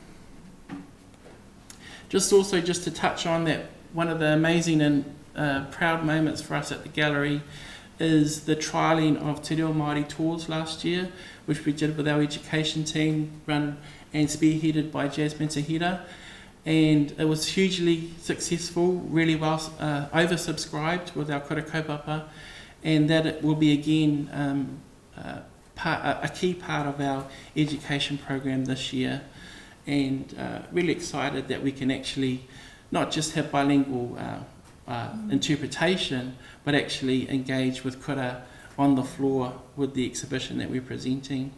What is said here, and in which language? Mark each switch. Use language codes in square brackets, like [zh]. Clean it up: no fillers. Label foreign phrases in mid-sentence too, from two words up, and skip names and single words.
[en] Just to touch on that, one of the amazing and proud moments for us at the gallery is the trialling of Te Reo Māori tours last year, which we did with our education team, run and spearheaded by Jasmine Tahira. And it was hugely successful, really well oversubscribed with our [mi] kura kaupapa, [en] and that it will be again a key part of our education program this year. And really excited that we can actually not just have bilingual interpretation, but actually engage with kura on the floor with the exhibition that we're presenting.